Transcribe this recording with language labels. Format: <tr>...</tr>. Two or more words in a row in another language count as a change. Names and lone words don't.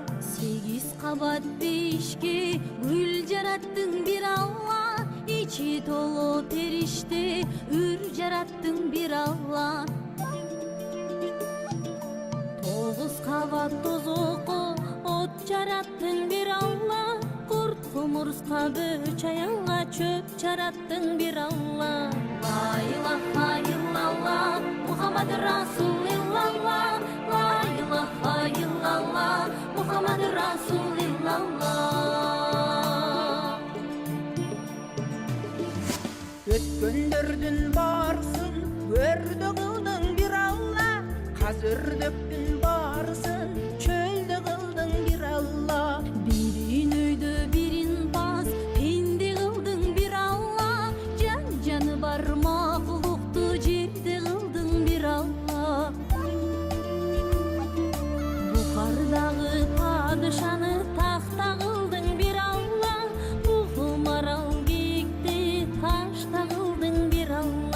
<ky>8 кабат бешке гүл жараттың бир Алла, ичи толо периште үр жараттың бир Алла. 9 кабат тозокко от жараттың бир Алла, курт кумурска бөч аянга чөп жараттың бир Алла.</ky> <ar>لا إله إلا الله، محمد رسول الله، لا إله إلا الله، محمد رسول الله.</ar> <ky>Өткөндөрдүн барысын өрдө кылдың бир Алла, казөрдөктүн барысын чөлдө кылдың бир Алла. Бирин өйдө бирин баз пенде кылдың бир Алла, жаны бар макулукту жерде кылдың бир Алла. Бухардагы падышаны тахта кылдың бир Алла, Бугу марал кийикти ташта кылдың бир Алла.</ky>